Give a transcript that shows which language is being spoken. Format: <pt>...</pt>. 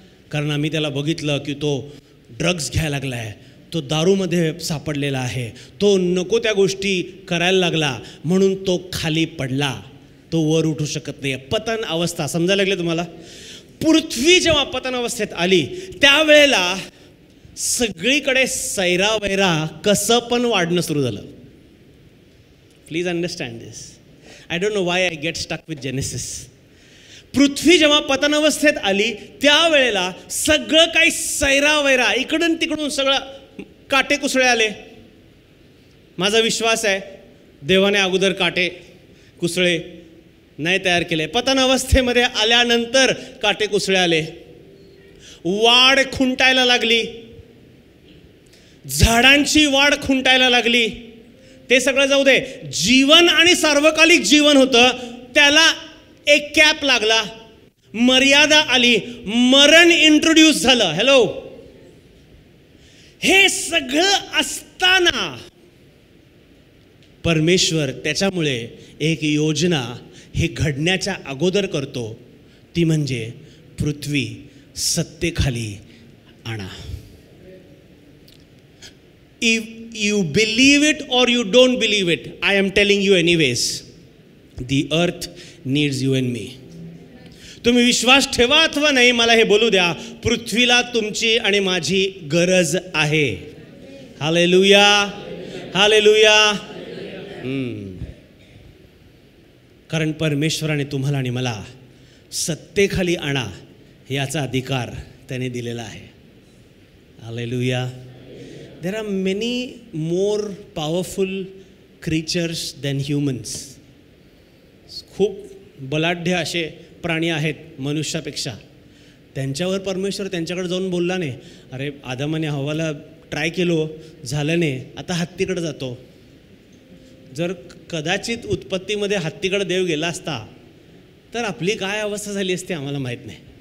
<mr>कारण आम्ही त्याला बघितलं की तो ड्रग्ज घ्यायला लागला आहे, तो दारूमध्ये सापडलेला आहे, तो नको त्या गोष्टी करायला लागला म्हणून तो खाली पडला, तो वर उठू शकत नाही. पतन अवस्था समजायला लागले तुम्हाला? पृथ्वी जेव्हा पतन अवस्थेत आली त्यावेळेला सगळीकडे सैरावैरा कसं पण वाढणं सुरू झालं.</mr> <en>Please understand this. I don't know why I get stuck with Genesis.</en> <mr>पृथ्वी जेव्हा पतनावस्थेत आली त्यावेळेला सगळं काही सैरावैरा, इकडून तिकडून सगळं काटे कुसळे आले. माझा विश्वास आहे देवाने अगोदर काटे कुसळे नाही तयार केले. पतनावस्थेमध्ये आल्यानंतर काटे कुसळे आले. वाढ खुंटायला लागली, झाडांची वाढ खुंटायला लागली. ते सगळं जाऊ दे, जीवन आणि सार्वकालिक जीवन होतं त्याला एक कॅप लागला, मर्यादा आली, मरण इंट्रोड्यूस झालं. हॅलो, हे सगळं असताना परमेश्वर त्याच्यामुळे एक योजना हे घडण्याच्या अगोदर करतो, ती म्हणजे पृथ्वी सत्तेखाली आणा.</mr> <en>If you believe it or you don't believe it, I am telling you anyways, the earth needs you and me.</en> <mr>तुम्ही विश्वास ठेवा अथवा नाही, मला हे बोलू द्या, पृथ्वीला तुमची आणि माझी गरज आहे. Hallelujah, hallelujah. कारण परमेश्वराने तुम्हाला आणि मला सत्तेखाली आणा याचा अधिकार त्याने दिलेला आहे. Hallelujah.</mr> <en>There are many more powerful creatures than humans.</en> <mr>खूप बलाढ्य असे प्राणी आहेत मनुष्यापेक्षा. त्यांच्यावर परमेश्वर त्यांच्याकडे जाऊन बोलला नाही, अरे आदमाने हव्वाला ट्राय केलो झालं नाही, आता हत्तीकडे जातो. जर कदाचित उत्पत्तीमध्ये हत्तीकडे देव गेला असता तर आपली काय अवस्था झाली असती आम्हाला माहीत नाही.</mr>